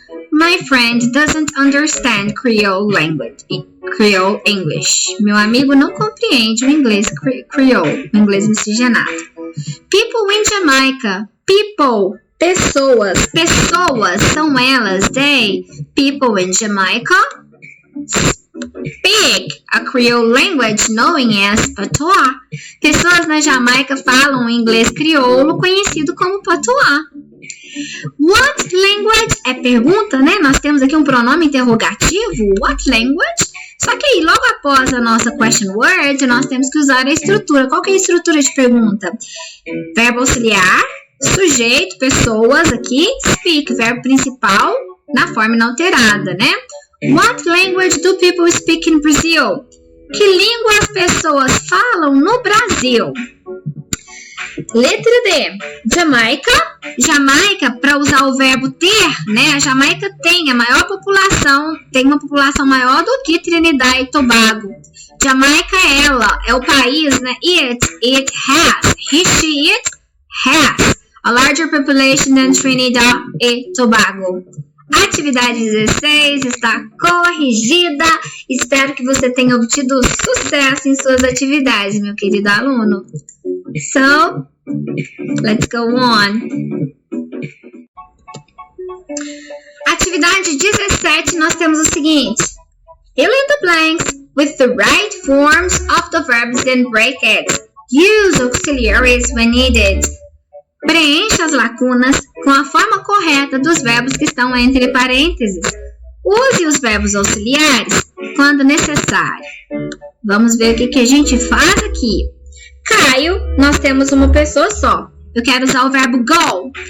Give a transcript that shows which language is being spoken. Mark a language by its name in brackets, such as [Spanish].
[English] My friend doesn't understand Creole language. Creole English. [Portuguese] Meu amigo não compreende o inglês Creole, o inglês miscigenado. [English] People in Jamaica. People, pessoas. [Portuguese] Pessoas são elas, they. [English] People in Jamaica speak a Creole language known as patois. [Portuguese] Pessoas na Jamaica falam o inglês crioulo conhecido como patois. [English] What language [Portuguese] é pergunta, né? Nós temos aqui um pronome interrogativo. What language? Só que aí, logo após a nossa [English] question word, [Portuguese] nós temos que usar a estrutura. Qual que é a estrutura de pergunta? Verbo auxiliar, sujeito, pessoas aqui, speak, verbo principal, na forma inalterada, né? [English] What language do people speak in Brazil? [Portuguese] Que língua as pessoas falam no Brasil? Letra D, Jamaica. Jamaica, para usar o verbo ter, né? A Jamaica tem a maior população, tem uma população maior do que Trinidad e Tobago. Jamaica é o país, né? [English] It has, he, she, it has a larger population than Trinidad e Tobago. [Portuguese] Atividade 16 está corrigida. Espero que você tenha obtido sucesso em suas atividades, meu querido aluno. [English] So, let's go on. [Portuguese] Atividade 17, nós temos o seguinte. [English] Fill in the blanks with the right forms of the verbs in brackets. Use auxiliaries when needed. [Portuguese] Preencha as lacunas com a forma correta dos verbos que estão entre parênteses. Use os verbos auxiliares quando necessário. Vamos ver o que a gente faz aqui. Caio, nós temos uma pessoa só. Eu quero usar o verbo go.